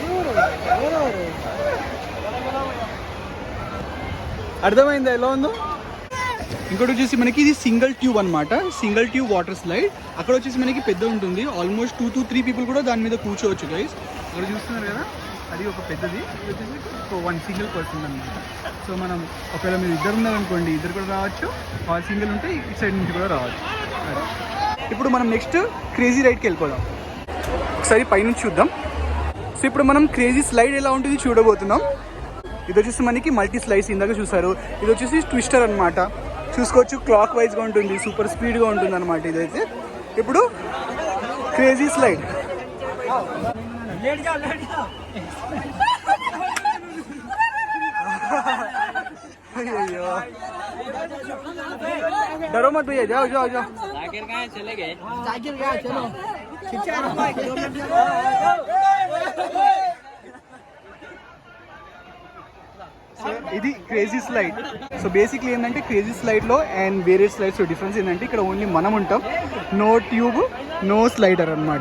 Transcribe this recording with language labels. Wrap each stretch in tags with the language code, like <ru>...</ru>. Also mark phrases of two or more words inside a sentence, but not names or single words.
<te>అర్థమైందా ఎలా ఉందో? ఇంకోటి వచ్చేసి మనకి ఇది</te> <en>single tube</en> <te>అనమాట,</te> <en>single tube water slide.</en> <te>అక్కడ వచ్చేసి మనకి పెద్ద ఉంటుంది,</te> <en>almost 2 to 3 people</en> <te>కూడా దాని మీద కూర్చోవచ్చు గైస్. అక్కడ చూస్తున్నారు కదా, అది ఒక పెద్దది, వచ్చేసి</te> <en>1 single person</en> <te>అనమాట. సో మనం ఒకవేళ మీరు ఇద్దరు ఉన్నారనుకోండి, ఇద్దరు కూడా రావచ్చు, సింగిల్ ఉంటే ఇటు సైడ్ నుంచి కూడా రావచ్చు. ఇప్పుడు మనం</te> <en>next crazy ride</en> <te>వెళ్ళిపోదాం. ఒకసారి పైనుంచి చూద్దాం. సో ఇప్పుడు మనం</te> <en>crazy slide</en> <te>ఎలా ఉంటుంది చూడబోతున్నాం. ఇది వచ్చేసి మనకి</te> <en>multi slides</en> <te>ఇందాక చూసారు. ఇది వచ్చేసి ట్విస్టర్ అనమాట, చూసుకోవచ్చు. క్లాక్ వైజ్గా ఉంటుంది,</te> <en>super speed</en> <te>ఉంటుంది అనమాట ఇదైతే. ఇప్పుడు</te> <en>crazy slide.</en> <hi>अయ్యో डरो मत भैया, जाओ जाओ जाओ. जाकिर कहाँ चले गए? जाकिर गया, चलो.</hi> <te>ఇది</te> <en>crazy slide. so basically</en> <te>ఏంటంటే</te> <en>crazy slide and</en> <te>వేరే</te> <en>slides difference</en> <te>ఏంటంటే ఇక్కడ ఓన్లీ మనం ఉంటాం,</te> <en>no tube, no slider</en> <te>అనమాట.</te>